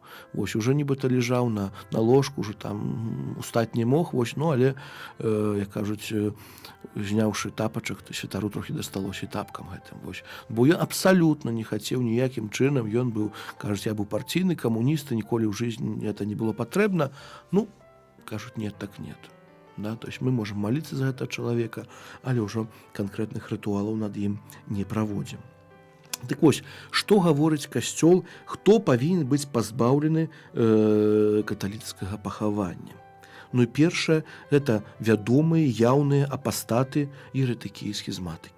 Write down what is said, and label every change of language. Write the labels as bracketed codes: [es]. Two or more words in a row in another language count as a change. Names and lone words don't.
[be] Вось, уже нібыта ляжаў на ложку, уже там устаць не мог, вось, ну, але, як кажуць, зняўшы тапачак, то святару трохі дасталося тапкам гэтым, вось. Бо ён абсалютна не хацеў ніякім чынам, ён быў, кажуць, я быў партійны камуніст, і ніколі ў жыцці это не было патрэбна. Ну, кажуць, [ru] нет, так нет. Да? То есть [be] мы можам маліцца за гэтага чалавека, але ўжо канкрэтных рытуалаў над ім не праводзім. Так вось, што гаворыць касцёл, хто павінен быць пазбаўлены каталіцкага пахавання? Ну і першае, гэта вядомыя, яўныя апастаты, еретыкі і схізматыкі.